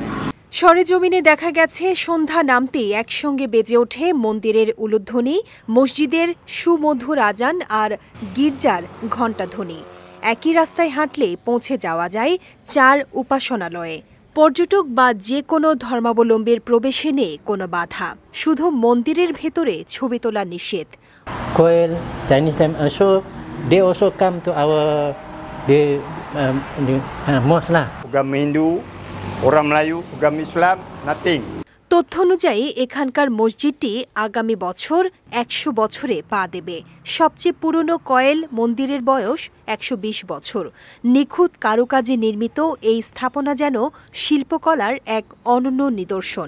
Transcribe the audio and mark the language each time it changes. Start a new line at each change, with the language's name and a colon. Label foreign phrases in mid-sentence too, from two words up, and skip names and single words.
Bangla: সরেজমিনে দেখা গেছে সন্ধ্যা নামতেই একসঙ্গে বেজে ওঠে মন্দিরের উলুধ্বনি, মসজিদের সুমধুর আজান আর গির্জার ঘণ্টাধ্বনি। একই রাস্তায় হাঁটলে পৌঁছে যাওয়া যায় 4 উপাসনালয়ে। পর্যটক বা যে কোনো ধর্মাবলম্বীর প্রবেশে নেই কোনো বাধা, শুধু মন্দিরের ভেতরে ছবি তোলা নিষেধ।
English: Koel, Chinese time also, they also come to our mosque lah.
Malay: Agama Hindu, orang Melayu, agama Islam,
English: nothing.
Bangla: তথ্য অনুযায়ী এখানকার মসজিদটি আগামী বছর 100 বছরে পা দেবে। সবচেয়ে পুরনো কয়েল মন্দিরের বয়স 120 বছর। নিখুঁত কারুকাজে নির্মিত এই স্থাপনা যেন শিল্পকলার এক অনন্য নিদর্শন।